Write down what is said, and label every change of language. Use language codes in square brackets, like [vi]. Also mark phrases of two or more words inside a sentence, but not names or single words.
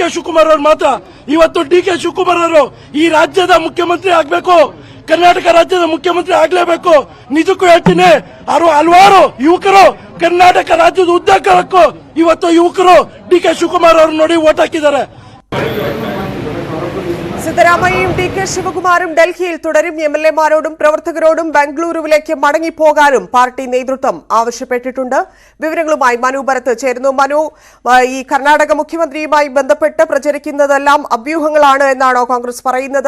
[kn] ಶಿವಕುಮಾರ್ ಅವರು ಮಾತ್ರ. ಇವತ್ತು ಡಿ.ಕೆ. ಶಿವಕುಮಾರ್ ಅವರು ಈ ರಾಜ್ಯದ ಮುಖ್ಯಮಂತ್ರಿ ಆಗ್ಬೇಕು, ಕರ್ನಾಟಕ ರಾಜ್ಯದ ಮುಖ್ಯಮಂತ್ರಿ ಆಗ್ಲೇಬೇಕು. ನಿಜಕ್ಕೂ ಹೇಳ್ತೀನಿ, ಹಲವಾರು ಯುವಕರು ಕರ್ನಾಟಕ ರಾಜ್ಯದ ಉದ್ದಾರಕ್ಕೂ ಇವತ್ತು ಯುವಕರು ಡಿ.ಕೆ. ಶಿವಕುಮಾರ್ ಅವರು ನೋಡಿ ವೋಟ್ ಹಾಕಿದ್ದಾರೆ. [ml] സിദ്ധരാമയ്യയും ഡി.കെ. ശിവകുമാറും ഡൽഹിയിൽ തുടരും. എംഎൽഎമാരോടും പ്രവർത്തകരോടും ബംഗളൂരുവിലേക്ക് മടങ്ങിപ്പോകാനും പാർട്ടി നേതൃത്വം ആവശ്യപ്പെട്ടിട്ടുണ്ട്. വിവരങ്ങളുമായി മനു ഭരത് ചേരുന്നു. മനു, ഈ കർണാടക മുഖ്യമന്ത്രിയുമായി ബന്ധപ്പെട്ട് പ്രചരിക്കുന്നതെല്ലാം അഭ്യൂഹങ്ങളാണ് എന്നാണോ കോൺഗ്രസ് പറയുന്നത്?